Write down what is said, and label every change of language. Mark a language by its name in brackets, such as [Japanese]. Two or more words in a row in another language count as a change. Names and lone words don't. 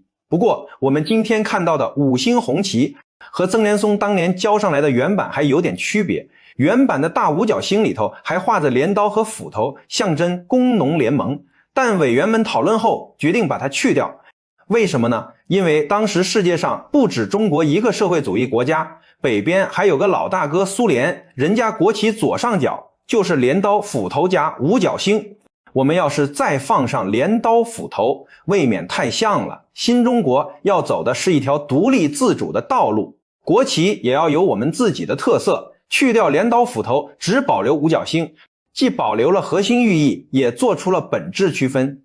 [Chinese] 不過我們今天看到的5星紅旗和曾连松当年交上來的原版還有點區別，原版的大五角星裡頭還畫着鐮刀和斧頭，象徵工農聯盟，但委員們討論後決定把它去掉。為什麼呢？因為當時世界上不止中國一個社会主義國家，北邊還有個老大哥蘇聯，人家國旗左上角就是鐮刀斧頭加五角星。我們要是再放上鐮刀斧头，未免太像了。新中国要走的是一条獨立自主的道路，國旗也要有我們自己的特色，去掉鐮刀斧头，只保留五角星，既保留了核心寓意，也做出了本质区分。